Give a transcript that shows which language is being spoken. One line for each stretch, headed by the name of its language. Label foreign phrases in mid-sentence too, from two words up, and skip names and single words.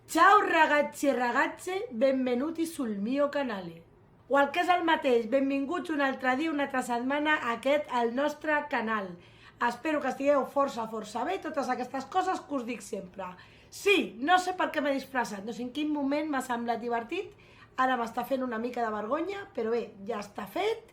Italian: Ciao ragazzi e ragazze, benvenuti sul mio canale.
Catalan: O el que és el mateix, benvinguts un altre dia, una altra setmana a al nostre canal. Espero que estigueu força bé, totes aquestes coses que us dic sempre. Sí, no sé per què m'he disfressat, no sé en quin moment m'ha semblat divertit, ara m'està fent una mica de vergonya, però bé, ja està fet.